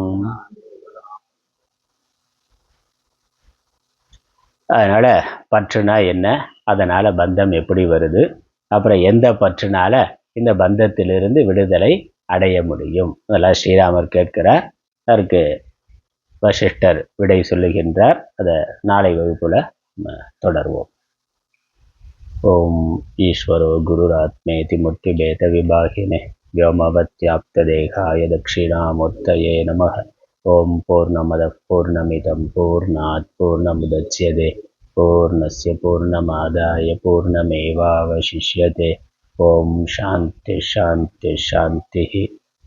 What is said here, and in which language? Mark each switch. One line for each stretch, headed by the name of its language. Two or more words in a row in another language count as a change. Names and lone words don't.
Tamil: அதனால பற்றுனா என்ன, அதனால பந்தம் எப்படி வருது, அப்புறம் எந்த பற்றுனால இந்த பந்தத்திலிருந்து விடுதலை அடைய முடியும், அதெல்லாம் ஸ்ரீராமர் கேட்கிறார். அதற்கு வசிஷ்டர் விடை சொல்லுகின்றார். அதை நாளை வகுப்புல தொடர்வோம்.
Sanskrit: ओम् ईश्वरो गुरुरात्मेति मूर्तिभेद विभागिने व्योमवत्याप्तदेहाय दक्षिणामूर्तये नमः. ओम पूर्णमदः पूर्णमिदं पूर्णात् पूर्णमुदच्यते पूर्णस्य पूर्णमादाय पूर्णमेवावशिष्यते. ओम शांति शांति शांति.